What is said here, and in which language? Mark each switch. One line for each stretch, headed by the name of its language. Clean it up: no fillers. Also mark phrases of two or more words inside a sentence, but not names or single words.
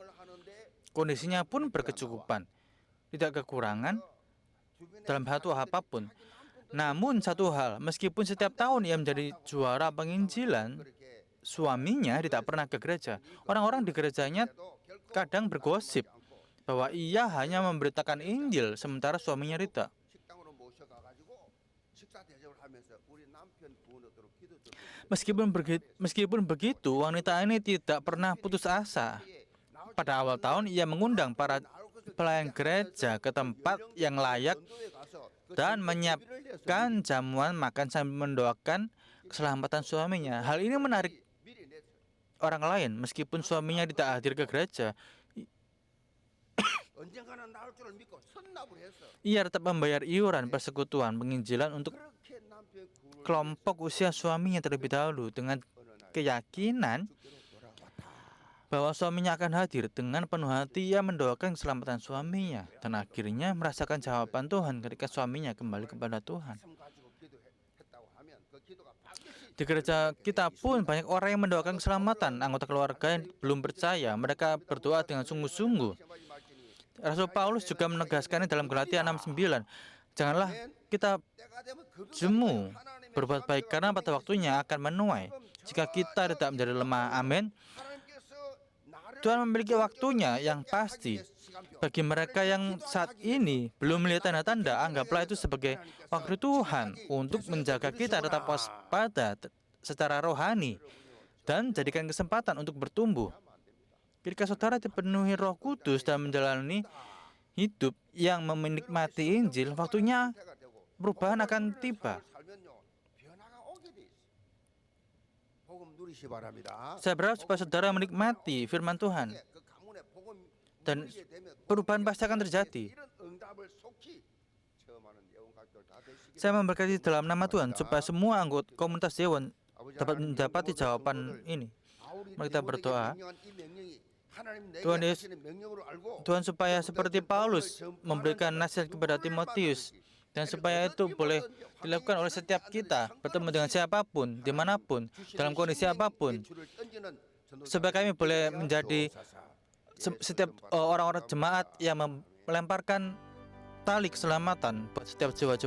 Indonesian: Kondisinya pun berkecukupan, tidak kekurangan, dalam satu apapun. Namun satu hal, meskipun setiap tahun ia menjadi juara penginjilan, suaminya tidak pernah ke gereja. Orang-orang di gerejanya kadang bergosip bahwa ia hanya memberitakan Injil, sementara suaminya tidak.
Korean: 식당으로 모셔가가지고 식사 대접을 하면서 우리 남편 구원하도록 기도드리고
Indonesian: Meskipun begitu, wanita ini tidak pernah putus asa. Pada awal tahun, ia mengundang para pelayan gereja ke tempat yang layak dan menyiapkan jamuan makan sambil mendoakan keselamatan suaminya. Hal ini menarik orang lain, meskipun suaminya tidak hadir ke gereja.
Korean: 언젠가는 나올 줄을 믿고 선납을 해서
Indonesian: Ia tetap membayar iuran persekutuan penginjilan untuk
Korean: 그렇게 남편 구원을
Indonesian: kelompok usia suaminya terlebih dahulu dengan keyakinan
Korean: 주께로 돌아왔다.
Indonesian: bahwa suaminya akan hadir. Dengan penuh hati ia mendoakan keselamatan suaminya dan akhirnya merasakan jawaban Tuhan ketika suaminya kembali kepada Tuhan.
Korean: 말씀 가지고 기도했다고 하면 그 기도가 반드시
Indonesian: Di gereja kita pun banyak orang yang mendoakan keselamatan anggota keluarga yang belum percaya. Mereka berdoa dengan sungguh-sungguh.
Korean: 시험하지 말지니
Indonesian: Rasul Paulus juga menegaskannya dalam Galatia 6:9. Janganlah kita
Korean: 때가 되면 그
Indonesian: jemu berbuat baik karena pada waktunya akan menuai. Jika kita tidak menjadi lemah, amin.
Korean: 하나님께서 나를
Indonesian: Tuhan memiliki waktunya yang pasti. Bagi mereka yang saat ini belum melihat tanda-tanda, anggaplah itu sebagai waktu Tuhan untuk menjaga kita tetap waspada secara rohani dan jadikan kesempatan untuk bertumbuh. Ketika saudara dipenuhi Roh Kudus dan menjalani hidup yang menikmati Injil, waktunya perubahan akan tiba.
Korean: 살면요 변화가 오게 돼 있어. 복음 누리시 바랍니다.
Indonesian: Saya berharap supaya saudara menikmati firman Tuhan
Korean: 그 가문에 복음
Indonesian: dan
Korean: 누리게 되면
Indonesian: perubahan pasti akan terjadi.
Korean: 이런 응답을 속히 체험하는 예언가족들 다 되시길
Indonesian: Saya memberkati dalam nama Tuhan supaya semua anggota komunitas Dewan dapat mendapati jawaban ini. Mari kita berdoa. Tuhan Yesus, Tuhan supaya seperti Paulus memberikan nasihat kepada Timotius dan supaya itu boleh dilakukan oleh setiap kita bertemu dengan siapapun, dimanapun, dalam kondisi apapun, supaya kami boleh menjadi setiap orang-orang jemaat yang melemparkan tali keselamatan buat setiap jiwa-jiwa itu.